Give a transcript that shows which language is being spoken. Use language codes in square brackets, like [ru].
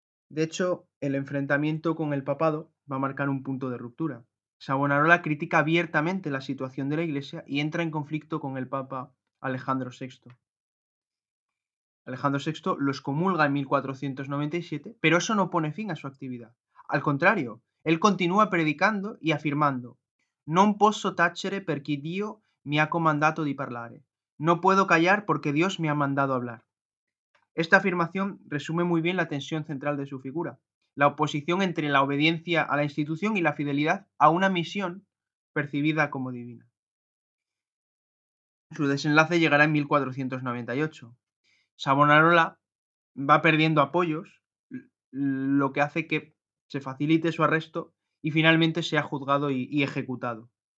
[es] De hecho, el enfrentamiento con el papado va a marcar un punto de ruptura. Savonarola critica abiertamente la situación de la Iglesia y entra en conflicto con el Papa Alejandro VI. Alejandro VI lo excomulga en 1497, pero eso no pone fin a su actividad. Al contrario, él continúa predicando y afirmando: [it] Non posso tacere perché Dio mi ha comandato di parlare. [es] No puedo callar porque Dios me ha mandado hablar. Esta afirmación resume muy bien la tensión central de su figura: la oposición entre la obediencia a la institución y la fidelidad a una misión percibida como divina. Su desenlace llegará en 1498. Savonarola va perdiendo apoyos, lo que hace que se facilite su arresto y finalmente sea juzgado y ejecutado.